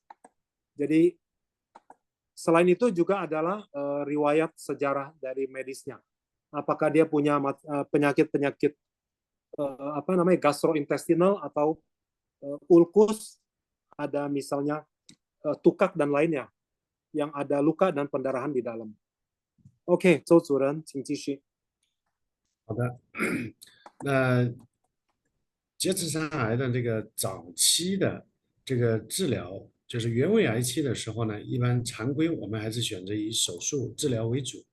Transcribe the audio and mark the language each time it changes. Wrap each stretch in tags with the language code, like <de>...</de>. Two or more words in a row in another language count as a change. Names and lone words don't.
<id>Jadi selain itu juga adalah riwayat sejarah dari medisnya. Apakah dia punya penyakit-penyakit gastrointestinal atau ulkus, ada misalnya tukak dan lainnya yang ada luka dan pendarahan di dalam.</id> <zh>OK， 周主任，请继续。好的，那结直肠癌的这个早期的这个治疗，就是原位癌期的时候呢，一般常规我们还是选择以手术治疗为主。</zh>